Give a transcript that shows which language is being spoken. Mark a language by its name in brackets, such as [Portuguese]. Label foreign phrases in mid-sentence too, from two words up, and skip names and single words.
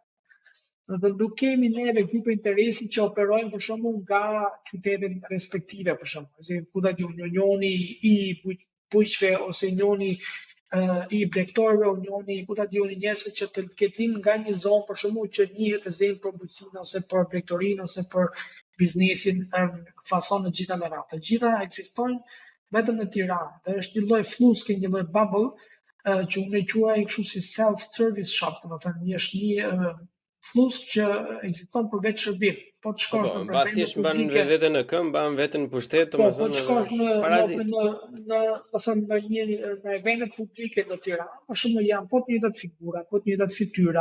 [Albanian] Dhe nuk kemi neve grupe interesi që operojnë për shembull nga qytetet respektive, për shembull, si ku ta diun, Unioni i bujqve ose Unioni i blegtorëve, Unioni ku ta diun njerëzve që të ketin nga një zonë për shembull që njihet të zemë për bujqësinë ose për blegtorinë ose për biznesin fason të gjitha me radhë. Të gjitha ekzistojnë vetëm në Tiranë dhe është një lloj fluske, një lloj bubble që unë e quaj kështu si [English] self-service shop, [Albanian] domethënë është një flusk që ekziston për vetë shërbim. Po të shkosh në vende publike, veten në këmbë, mban veten në pushtet, domethënë. Po të shkosh në evente publike në Tiranë, për shembull janë po të njëjtat figura, po të njëjtat fytyra.